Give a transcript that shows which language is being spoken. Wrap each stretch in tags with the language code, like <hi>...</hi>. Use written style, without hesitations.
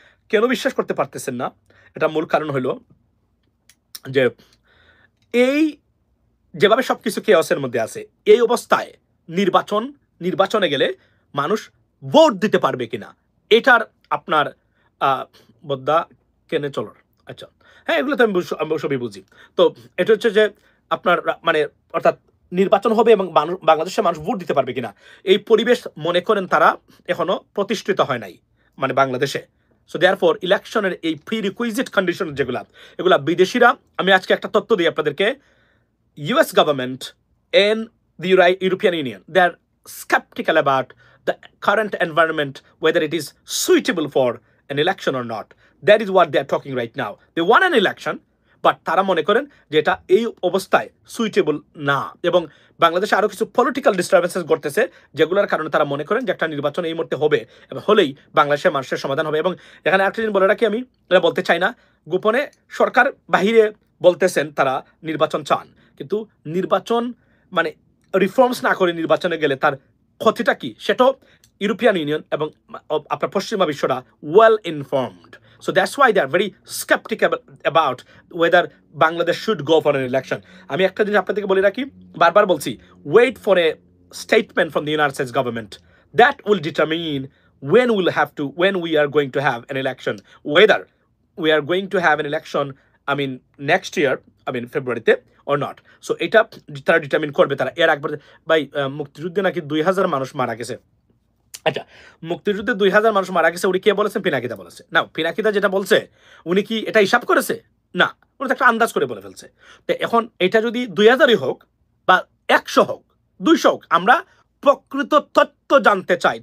<bn>কেন বিশ্বাস করতে পারতেছেন না? এটা মূল কারণ হলো যে এই যেভাবে সবকিছু কেওসের মধ্যে আছে, এই অবস্থায় নির্বাচনে গেলে মানুষ ভোট দিতে পারবে কিনা এটার আপনার বদ্দা কেনে চলর। আচ্ছা, হ্যাঁ, এগুলো তো আমি সবই বুঝি। তো এটা হচ্ছে যে আপনার মানে অর্থাৎ নির্বাচন হবে এবং বাংলাদেশের মানুষ ভোট দিতে পারবে কিনা এই পরিবেশ মনে করেন তারা এখনো প্রতিষ্ঠিত হয় নাই মানে বাংলাদেশে। সো দেয়ারফর ইলেকশনের এই প্রি রিকুইজিট কন্ডিশন এগুলা বিদেশিরা, আমি আজকে একটা তথ্য দিই আপনাদেরকে,</bn> <en>US government and the European Union, they are skeptical about the current environment, whether it is suitable for an election or not. That is what they are talking right now. They want an election, but</en> <bn>তারা মনে করেন যে এটা এই অবস্থায় suitable না, এবং বাংলাদেশে আরো কিছু পলিটিক্যাল ডিস্টারবেন্সেস ঘটতেছে যেগুলোর কারণে তারা মনে করেন যে একটা নির্বাচন এই মুহূর্তে হবে এবং হলেই বাংলাদেশের মানুষের সমাধান হবে। এবং এখানে একটা জিনিস বলে রাখি, আমি এটা বলতে চাই না, গোপনে সরকার বাহিরে বলতেছেন তারা নির্বাচন চান, কিন্তু নির্বাচন মানে রিফর্মস না করে নির্বাচনে গেলে তার ক্ষতিটা কি সেটাও ইউরোপিয়ান ইউনিয়ন এবং আপনার পশ্চিমা বিশ্বরা well informed.</bn> <en>So that's why they are very skeptical about whether Bangladesh should go for an election.</en> <bn>আমি একটা জিনিস আপনাদেরকে বলে রাখি, বারবার বলছি,</bn> <en>wait for a statement from the United States government that will determine when we are going to have an election, whether we are going to have an election, I mean next year, I mean February or not.</en> <bn>So এটা তারা determine করবে। তারা এর একবার ভাই মুক্তিযুদ্ধে নাকি 2000 মানুষ মারা গেছে। আচ্ছা, মুক্তিযুদ্ধে 2000 মানুষ মারা গেছে, উনি কে বলেছেন? পিনাকিদা বলেছে না। পিনাকিদা যেটা বলছে উনি কি এটা হিসাব করেছে? না, উনি তো একটা আন্দাজ করে বলে ফেলছে। তো এখন এটা যদি 2000ই হোক বা 100 হোক 200 হোক, আমরা প্রকৃত তথ্য জানতে চাই।</bn>